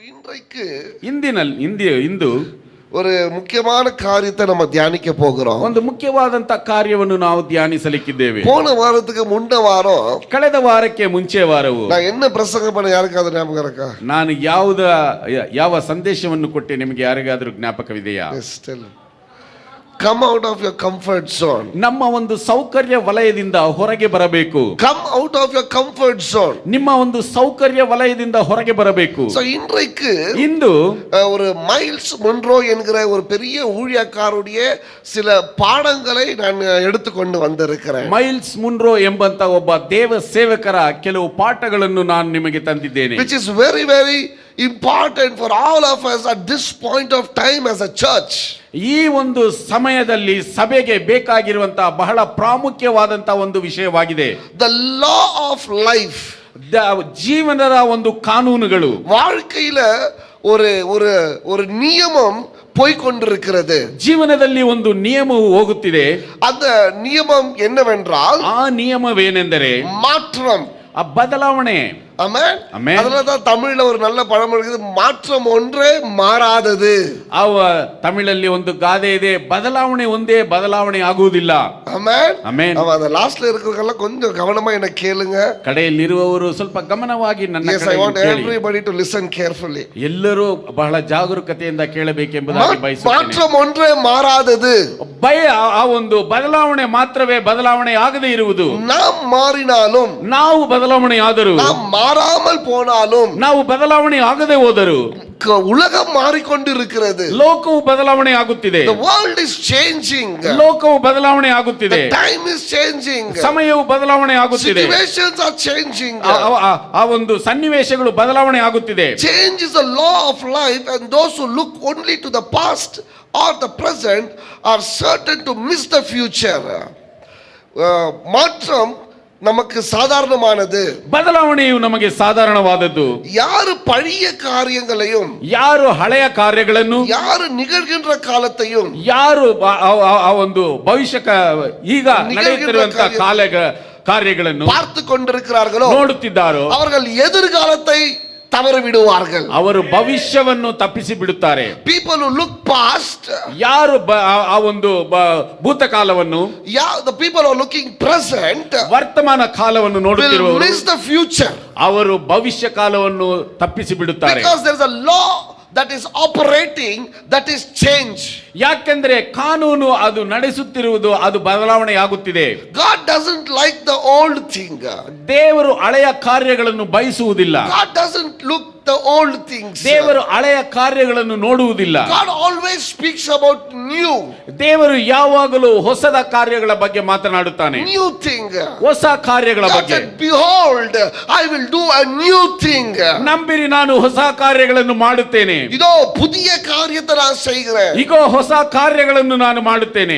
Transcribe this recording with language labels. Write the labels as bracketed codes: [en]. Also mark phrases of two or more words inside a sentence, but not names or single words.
[ta] இன்றைக்கு [kn] ಇಂದು [ta] ஒரு முக்கியமான காரியத்தை நம்ம தியானிக்க போகிறோம். [kn] ಒಂದು ಮುಖ್ಯವಾದಂತ ಕಾರ್ಯವನ್ನು ನಾವು ಧ್ಯಾನಿಸಲಿಕ್ಕಿದ್ದೇವೆ. [ta] போன வாரத்துக்கு முன்ன வாரம் [kn] ಕಳೆದ ವಾರಕ್ಕೆ ಮುಂಚೆ ವಾರವು [ta] நான் என்ன பிரசங்கம் பண்ண யாருக்காவது ஞாபகம் இருக்கா? [kn] ನಾನು ಯಾವ ಸಂದೇಶವನ್ನು ಕೊಟ್ಟೆ ನಿಮಗೆ ಯಾರಿಗಾದರೂ ಜ್ಞಾಪಕವಿದೆಯಾ? [en] Come out of your comfort zone. [kn] ನಮ್ಮ ಒಂದು ಸೌಕರ್ಯ ವಲಯದಿಂದ ಹೊರಗೆ ಬರಬೇಕು. [en] Come out of your comfort zone. [kn] ನಿಮ್ಮ ಒಂದು ಸೌಕರ್ಯ ವಲಯದಿಂದ ಹೊರಗೆ ಬರಬೇಕು. [ta] So ಇಂದು ஒரு மைல்ஸ் மொன்ரோ என்கிற ஒரு பெரிய ஊழியக்காரருடைய சில பாடங்களை நான் எடுத்துக்கொண்டு வந்திருக்கிறேன். [kn] ಮೈಲ್ಸ್ ಮುನ್ರೋ ಎಂಬಂತ ಒಬ್ಬ ದೇವ ಸೇವಕರ ಕೆಲವು ಪಾಠಗಳನ್ನು ನಾನು ನಿಮಗೆ ತಂದಿದ್ದೇನೆ. [en] Which is very very important for all of us at this point of time as a church. [kn] ಈ ಒಂದು ಸಮಯದಲ್ಲಿ ಸಭೆಗೆ ಬೇಕಾಗಿರುವಂತಹ ಬಹಳ ಪ್ರಾಮುಖ್ಯವಾದಂತಹ ಒಂದು ವಿಷಯವಾಗಿದೆ. [en] The law of life. [kn] ಜೀವನದ ಒಂದು ಕಾನೂನುಗಳು. [ta] வாழ்க்கையில ஒரு நியமம் போய்கொண்டிருக்கிறது. [kn] ಜೀವನದಲ್ಲಿ ಒಂದು ನಿಯಮವು ಹೋಗುತ್ತಿದೆ. [ta] அந்த நியமம் என்னவென்றால் [kn] ಆ ನಿಯಮವೇನೆಂದರೆ [ta] மாற்றம், [kn] ಬದಲಾವಣೆ. [ta] ஆமென். அதனாலதான் தமிழ்ல ஒரு நல்ல பழமொழி இருக்குது, மாற்றம் ஒன்றே மாறாதது. [kn] ತಮಿಳಲ್ಲಿ ಒಂದು ಗಾದೆ ಇದೆ, ಬದಲಾವಣೆ ಒಂದೇ ಬದಲಾವಣೆ ಆಗುವುದಿಲ್ಲ. [ta] ஆமென். [kn] ಆಮೆನ್. [ta] ಅದ ಲಾಸ್ಟ್ல இருக்கிறவங்க கொஞ்சம் கவனமா என்ன கேளுங்க. [kn] ಕಡೆಯಲ್ಲಿರುವವರು ಸ್ವಲ್ಪ ಗಮನವಾಗಿ ನನ್ನ ಕಡೆಗೆ ಕೇಳಿ. [en] Yes, I want everybody to listen carefully. [kn] ಎಲ್ಲರೂ ಬಹಳ ಜಾಗರೂಕತೆಯಿಂದ ಕೇಳಬೇಕೆಂಬುದಾಗಿ ಬಯಸುತ್ತೇನೆ. [ta] மாற்றம் ஒன்றே ಮಾರಾದದು. [kn] ಆ ಒಂದು ಬದಲಾವಣೆ ಮಾತ್ರವೇ ಬದಲಾವಣೆ ಆಗದೇ ಇರುವುದು. [ta] நாம் மாறினாலும், [kn] ನಾವು ಬದಲಾವಣೆ ಆದರೂ, [ta] நாம் மாறாமல் போனாலும், [kn] ನಾವು ಬದಲಾವಣೆ ಆಗದೆ ಹೋದರೂ, [ta] உலகம் மாறிக்கொண்டிருக்கிறது. [kn] ಲೋಕವು ಬದಲಾವಣೆ ಆಗುತ್ತಿದೆ. [en] The world is changing. [kn] ಲೋಕವು ಬದಲಾವಣೆ ಆಗುತ್ತಿದೆ. [en] The time is changing. [kn] ಸಮಯವು ಬದಲಾವಣೆ ಆಗುತ್ತಿದೆ. [en] Situations are changing. [kn] ಆ ಒಂದು ಸನ್ನಿವೇಶಗಳು ಬದಲಾವಣೆ ಆಗುತ್ತಿದೆ. [en] Change is a law of life, and those who look only to the past or the present are certain to miss the future. [ta] மாற்றம் நமக்கு சாதாரணமானது. [kn] ಬದಲಾವಣೆಯು ನಮಗೆ ಸಾಧಾರಣವಾದದ್ದು. [ta] யார் பழைய காரியங்களையும், [kn] ಯಾರು ಹಳೆಯ ಕಾರ್ಯಗಳನ್ನು, [ta] யார் நிகழ்கின்ற காலத்தையும், [kn] ಯಾರು ಆ ಒಂದು ಭವಿಷ್ಯ ಈಗ ನಡೆಯುತ್ತಿರುವಂತಹ ಕಾರ್ಯಗಳನ್ನು [ta] பார்த்து கொண்டிருக்கிறார்களோ, [kn] ನೋಡುತ್ತಿದ್ದಾರೋ, [ta] அவர்கள் எதிர்காலத்தை தவறு விடுவார்கள். [kn] ಅವರು ಭವಿಷ್ಯವನ್ನು ತಪ್ಪಿಸಿ ಬಿಡುತ್ತಾರೆ. [en] People who look past, [kn] ಯಾರು ಆ ಒಂದು ಭೂತಕಾಲವನ್ನು, [en] the people who are looking present, [kn] ವರ್ತಮಾನ ಕಾಲವನ್ನು ನೋಡುತ್ತಿರುವವರು, [en] will miss the future. [kn] ಅವರು ಭವಿಷ್ಯ ಕಾಲವನ್ನು ತಪ್ಪಿಸಿ ಬಿಡುತ್ತಾರೆ. [en] Because there is a law that is operating, that is change. [kn] ಯಾಕೆಂದ್ರೆ ಕಾನೂನು ಅದು ನಡೆಸುತ್ತಿರುವುದು, ಅದು ಬದಲಾವಣೆ ಆಗುತ್ತಿದೆ. [en] God doesn't like the old thing. [kn] ದೇವರು ಹಳೆಯ ಕಾರ್ಯಗಳನ್ನು ಬಯಸುವುದಿಲ್ಲ. [en] God doesn't look the old things. [kn] ದೇವರು ಹಳೆಯ ಕಾರ್ಯಗಳನ್ನು ನೋಡುವುದಿಲ್ಲ. [en] God always speaks about new. [kn] ದೇವರು ಯಾವಾಗಲೂ ಹೊಸದ ಕಾರ್ಯಗಳ ಬಗ್ಗೆ ಮಾತನಾಡುತ್ತಾನೆ. [en] New thing. [kn] ಹೊಸ ಕಾರ್ಯಗಳ ಬಗ್ಗೆ. [en] Behold, I will do a new thing. [kn] ನಂಬಿರಿ, ನಾನು ಹೊಸ ಕಾರ್ಯಗಳನ್ನು ಮಾಡುತ್ತೇನೆ. [ta] இதோ புதிய காரியத்தை நான் செய்கிறேன். [kn] ಈಗ ಹೊಸ ಕಾರ್ಯಗಳನ್ನು ನಾನು ಮಾಡುತ್ತೇನೆ.